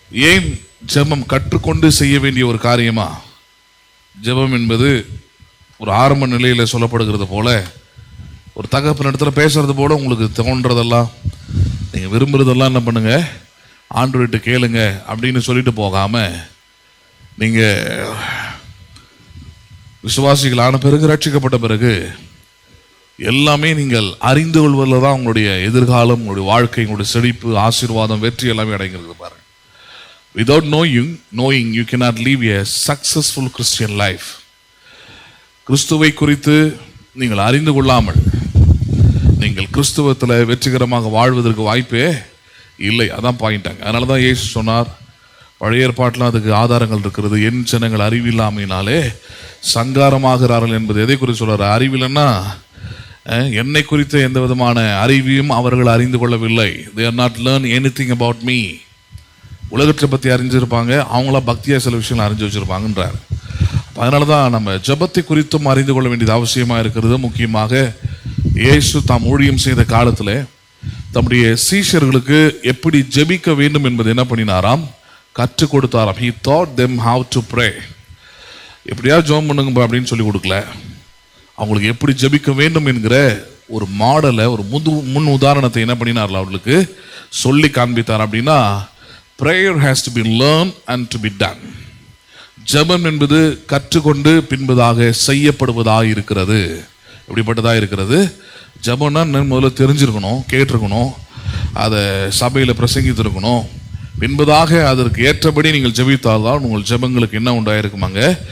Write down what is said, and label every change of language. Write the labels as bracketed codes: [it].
[ta] ஏன் ஜெபம் கற்றுக்கொண்டு செய்ய வேண்டிய ஒரு காரியமா? ஜெபம் என்பது ஒரு ஆரம்ப நிலையில் சொல்லப்படுகிறது போல, ஒரு தகப்பன் இடத்துல பேசுறது போல உங்களுக்கு தோன்றதெல்லாம், நீங்கள் விரும்புறதெல்லாம் என்ன பண்ணுங்க, ஆண்டவர்கிட்ட கேளுங்க அப்படின்னு சொல்லிட்டு போகாம, நீங்கள் விசுவாசிகள் ஆன பிறகு, ரட்சிக்கப்பட்ட பிறகு எல்லாமே நீங்கள் அறிந்து கொள்வதில் தான் உங்களுடைய எதிர்காலம், உங்களுடைய வாழ்க்கை, உங்களுடைய செழிப்பு, ஆசீர்வாதம், வெற்றி எல்லாமே அடைங்கிறது பாருங்க. [en] Without knowing, you cannot live a successful Christian life. [ta] கிறிஸ்துவை குறித்து நீங்கள் அறிந்து கொள்ளாமல் நீங்கள் கிறிஸ்துவத்தில் வெற்றிகரமாக வாழ்வதற்கு வாய்ப்பே இல்லை. அதான் பாயிண்டாங்க. அதனால தான் இயேசு சொன்னார், பழைய ஏற்பாட்டில் அதுக்கு ஆதாரங்கள் இருக்கிறது. என் ஜனங்கள் அறிவில்லாமையினாலே சங்காரமாகிறார்கள் என்பது எதை குறித்து சொல்றாரு? அறிவில்லைன்னா என்னை குறித்த எந்த விதமான அறிவையும் அவர்கள் அறிந்து கொள்ளவில்லை. [en] They are not learn anything about me. [ta] உலகத்தை பற்றி அறிஞ்சிருப்பாங்க, அவங்களா பக்தியாக சில விஷயங்கள் அறிஞ்சு வச்சிருப்பாங்கன்றார். அதனால தான் நம்ம ஜெபத்தை குறித்தும் அறிந்து கொள்ள வேண்டியது அவசியமாக இருக்கிறது. முக்கியமாக இயேசு தாம் ஊழியம் செய்த காலத்தில் தம்முடைய சீஷர்களுக்கு எப்படி ஜெபிக்க வேண்டும் என்பது என்ன பண்ணினாராம்? கற்றுக் கொடுத்தாராம். [en] He taught them how to pray. [ta] எப்படியா ஜெபம் பண்ணுங்க அப்படின்னு சொல்லி கொடுக்கல, அவங்களுக்கு எப்படி ஜெபிக்க வேண்டும் என்கிற ஒரு மாடலை, ஒரு முன் உதாரணத்தை என்ன பண்ணினார்ல அவர்களுக்கு சொல்லி காண்பித்தார். அப்படின்னா [en] prayer has to be learned and to be done. [ta] ஜெபம் என்பது கற்றுக்கொண்டு பின்பதாக செய்யப்படுவதாக இருக்கிறது. எப்படிப்பட்டதாக இருக்கிறது? ஜெபம்னா முதல்ல தெரிஞ்சிருக்கணும், கேட்டிருக்கணும், அதை சபையில் பிரசங்கித்திருக்கணும். பின்பதாக அதற்கு ஏற்றபடி நீங்கள் ஜெபித்தால்தான் உங்கள் ஜெபங்களுக்கு என்ன உண்டாயிருக்குமாங்க?